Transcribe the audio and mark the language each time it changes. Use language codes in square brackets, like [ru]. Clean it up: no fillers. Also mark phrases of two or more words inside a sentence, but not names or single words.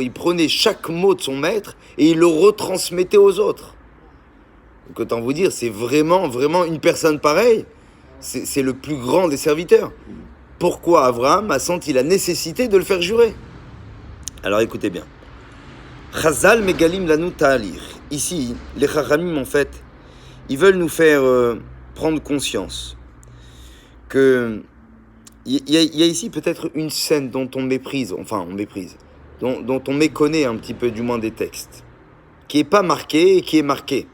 [fr] Il prenait chaque mot de son maître et il le retransmettait aux autres. Donc autant vous dire, c'est vraiment une personne pareille. C'est le plus grand des serviteurs. Pourquoi Abraham a senti la nécessité de le faire jurer? Alors écoutez bien. [he] חז"ל מגלים לנו טעליר. [fr] Ici, les chachamim en fait, ils veulent nous faire prendre conscience que il y a ici peut-être une scène dont on méprise, dont on méconnaît un petit peu du moins des textes, qui est pas marquée et qui est marquée.